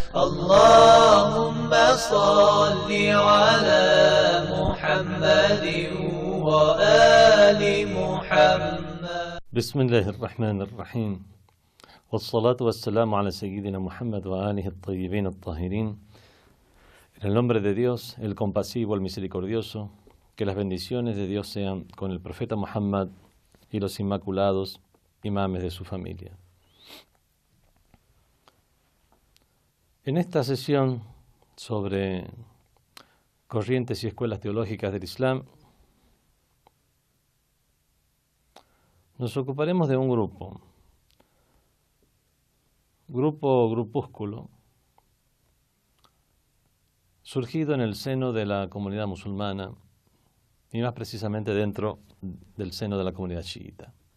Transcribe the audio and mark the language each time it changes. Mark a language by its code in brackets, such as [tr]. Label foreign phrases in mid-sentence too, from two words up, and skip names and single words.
[ar] اللهم صل على محمد وآل محمد. بسم الله الرحمن الرحيم والصلاة والسلام على سيدنا Muhammad وآله الطيبين الطاهرين. [es] En el nombre de Dios, el compasivo, el misericordioso, que las bendiciones de Dios sean con el profeta Muhammad y los inmaculados imames de su familia. En esta sesión sobre corrientes y escuelas teológicas del Islam, nos ocuparemos de un grupúsculo, surgido en el seno de la comunidad musulmana y más precisamente dentro del seno de la comunidad chiita.